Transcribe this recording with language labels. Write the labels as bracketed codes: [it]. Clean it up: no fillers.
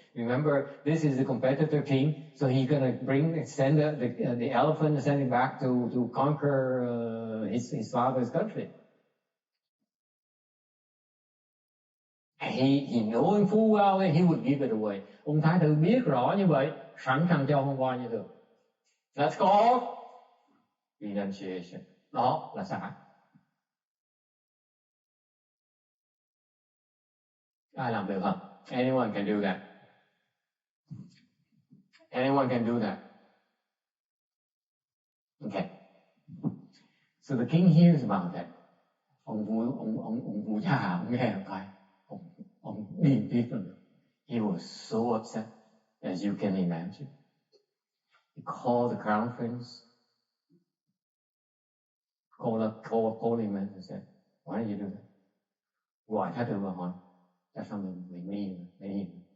[en] Remember, this is the competitor king, so he's gonna send the elephant, send him back to conquer his father's country. He knowing full well that he would give it away. [vi] Ông thái tử biết rõ như vậy, sẵn sàng cho con voi như thường. [en] Let's go. Renunciation. [vi] Đó là xả. Ai làm được không? [en] Anyone can do that. Anyone can do that. Okay. So the king hears about that. [vi] Ông vua cha ông nghe một cái, ông điên tiết rồi. [en] He was so upset, as you can imagine. He called the crown prince. Called him and said, why did you do that? [vi] Gọi thái tử vào hỏi, tại sao mình đi?